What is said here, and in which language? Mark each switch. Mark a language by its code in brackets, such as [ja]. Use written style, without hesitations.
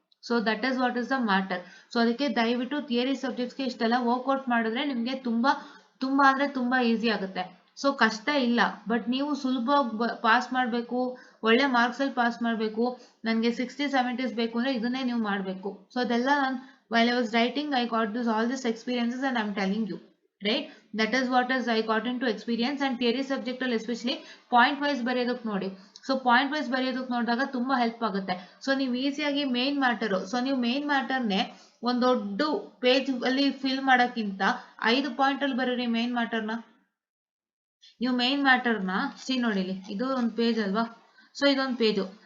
[en] So that is what is the matter. [kn] So ಅದಕ್ಕೆ ದಯವಿಟ್ಟು theory ಸಬ್ಜೆಕ್ಟ್ಸ್ಗೆ ಇಷ್ಟೆಲ್ಲ ವರ್ಕ್ಔಟ್ ಮಾಡಿದ್ರೆ ನಿಮಗೆ ತುಂಬಾ ತುಂಬಾ ಅಂದ್ರೆ ತುಂಬಾ ಈಸಿ ಆಗುತ್ತೆ. ಸೊ ಕಷ್ಟ ಇಲ್ಲ, ಬಟ್ ನೀವು ಸುಲಭವಾಗಿ ಪಾಸ್ ಮಾಡಬೇಕು, ಒಳ್ಳೆ ಮಾರ್ಕ್ಸ್ ಅಲ್ಲಿ ಪಾಸ್ ಮಾಡಬೇಕು, ನನಗೆ 60-70s ಬೇಕು ಅಂದ್ರೆ ಇದನ್ನೇ ನೀವು ಮಾಡಬೇಕು. [en] so [kn] ಅದೆಲ್ಲ ನಾನು [en] while I was writing I got this all these experiences and I'm telling you, right? That is what is I got into experience. [kn] And theory subject ಅಲ್ಲಿ ಎಸ್ಪೆಷಲಿ ಪಾಯಿಂಟ್ ವೈಸ್ ಬರೆಯೋದಕ್ಕೆ ನೋಡಿ. ಸೊ ಪಾಯಿಂಟ್ ವೈಸ್ ಬರೆಯೋದಕ್ಕೆ ನೋಡಿದಾಗ ತುಂಬಾ help ಆಗುತ್ತೆ. So ನೀವು ಈಸಿಯಾಗಿ main matter, so ನೀವು ಮೇನ್ ಮ್ಯಾಟರ್ನೇ ಒಂದು ದೊಡ್ಡ ಪೇಜ್ ಅಲ್ಲಿ ಫಿಲ್ ಮಾಡೋಕ್ಕಿಂತ 5 ಪಾಯಿಂಟ್ ಅಲ್ಲಿ ಬರೀರಿ ಮೇನ್ ಮ್ಯಾಟರ್ನ. ನೀವು ಮೇನ್ ಮ್ಯಾಟರ್ನ ನೋಡಿಲಿ, ಇದು ಒಂದು ಪೇಜ್ ಅಲ್ವಾ, ಸೊ ಇದೊಂದು ಪೇಜು.